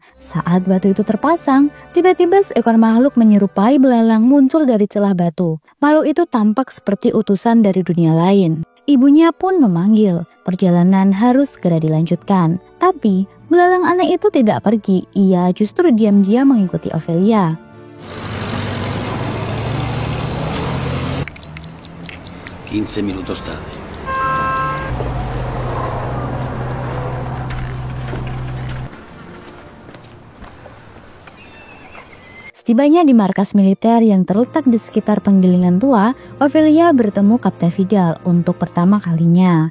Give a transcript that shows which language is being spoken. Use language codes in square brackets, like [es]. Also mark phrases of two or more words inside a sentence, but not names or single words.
[id] Saat batu itu terpasang, tiba-tiba seekor makhluk menyerupai belalang muncul dari celah batu. Makhluk itu tampak seperti utusan dari dunia lain. Ibunya pun memanggil, perjalanan harus segera dilanjutkan. Tapi, belalang aneh itu tidak pergi, ia justru diam-diam mengikuti Ofelia. [es] "15 minutos tarde." [id] Setibanya di markas militer yang terletak di sekitar penggilingan tua, Ofelia bertemu Kapten Vidal untuk pertama kalinya.